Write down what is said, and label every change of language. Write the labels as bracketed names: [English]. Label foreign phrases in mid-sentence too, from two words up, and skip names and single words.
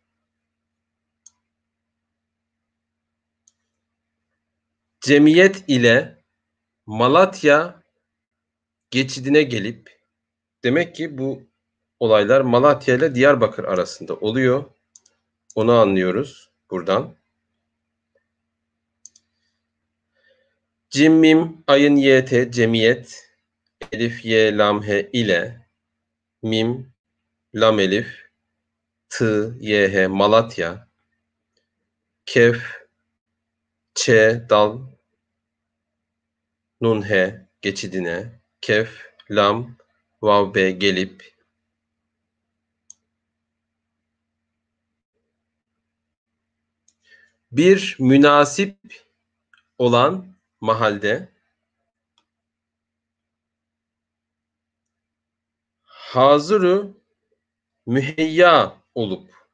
[Turkish] cemiyet ile Malatya geçidine gelip, demek ki bu olaylar Malatya ile Diyarbakır arasında oluyor. Onu anlıyoruz buradan. Cim, mim, ayın, yt, cemiyet, elif, ye, lam, he ile, mim, lam, elif, tı, ye, he, Malatya, kef, ç, dal, nun, he geçidine, kef, lam, vav, be gelip, bir münasip olan mahalde hazırı müheyya olup